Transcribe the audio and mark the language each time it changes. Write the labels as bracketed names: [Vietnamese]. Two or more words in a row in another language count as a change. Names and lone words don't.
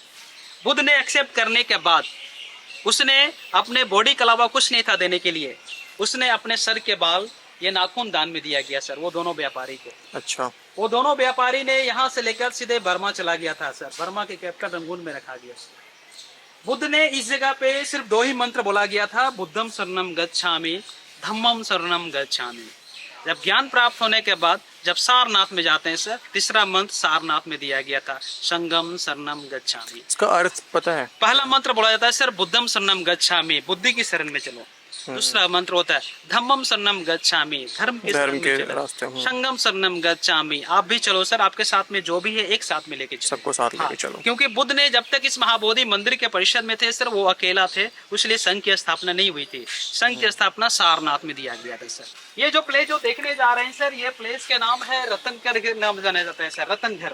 [Hindi] बुद्ध ने एक्सेप्ट करने के बाद उसने अपने बॉडी के अलावा कुछ नहीं था देने के लिए, उसने अपने सर के बाल, ये नाखून दान में दिया गया सर, वो दोनों व्यापारी को। अच्छा, वो दोनों व्यापारी ने यहाँ से लेकर सीधे बर्मा चला गया था सर। बर्मा के कैपिटल रंगून में रखा गया। बुद्ध ने इस जगह पे सिर्फ 2 ही मंत्र बोला गया था, [Pali] बुद्धम शरणम गच्छामि, धम्मम शरणम गच्छामि। [Hindi] जब ज्ञान प्राप्त होने के बाद जब सारनाथ में जाते हैं सर, तीसरा मंत्र सारनाथ में दिया गया था, [Pali] संगम शरणम गच्छामि। [Hindi] इसका अर्थ पता है? पहला मंत्र बोला जाता है सर [Pali] बुद्धम शरणम गच्छामि, [Hindi] बुद्धि की शरण में चलो। दूसरा मंत्र होता है [Pali] धम्मम शरणम गच्छामि, [Hindi] धर्म के रास्ते। [Pali] संगम शरणम गच्छामि, [Hindi] आप भी चलो सर, आपके साथ में जो भी है एक साथ में लेके चलो, सबको साथ लेके चलो। क्योंकि बुद्ध ने जब तक इस महाबोधि मंदिर के परिषद में थे सर, वो अकेला थे, इसलिए संघ की स्थापना नहीं हुई थी। संघ की स्थापना सारनाथ में दिया गया था सर। ये जो प्लेस जो देखने जा रहे हैं सर, ये प्लेस के नाम है रतनकर के नाम जाना जाता है सर, रतनघर।